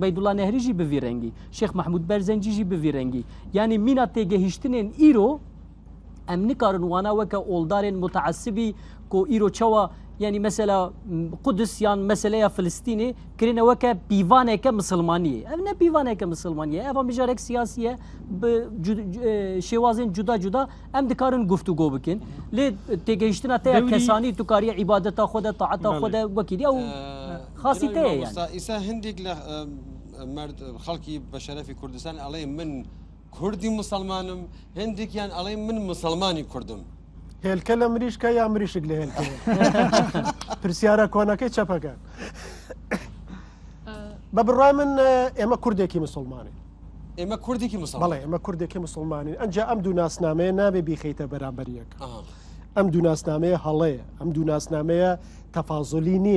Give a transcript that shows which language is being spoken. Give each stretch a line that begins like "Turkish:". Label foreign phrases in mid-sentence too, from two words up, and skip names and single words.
Kurdish: Ubeydullah Nehrî jî bi vî rengî Şeyx Mahmud Berzencî jî bi vî rengî yani mîna têgehîştinên îro em nikarin wana weke oldarên mutaassibî ku îro çawa yani mesela Kudüs yan meseleya Filistînê kirine weke pîvaneke Misilmaniyê ev ne pîvaneke Misilmaniyê eva mijarek siyasiye bi şêwazên cuda cuda em dikarin guftûgo bikin lê têgehîştina te ya kesanî tu kariye îbadeta xwe de taeta xwe de wekî ew xasî te ye yani îsa hindêk li merd xelkî beşerefî Kurdistan alê min Kurdî muselmanım hindikiyan alê min muselmanî Kurdim
Central Kurdish: هێلکە لە مریشکە یا مریشک لە هێلکە پرسیارە کۆنەکەی چەپەکە بە بڕای من ئێمە کوردێکی مسلمانین ئێمە کوردێکی مسلمان بەڵێ ئەمە کوردێکی مسلمانی ئەنج ئەم دوو ناسنامەیە نابێ بیخیتە بەرامبەریەک ئەم دوو ناسنامەیە هەڵەیە ئەم دوو ناسنامەیە تەفازۆلی نین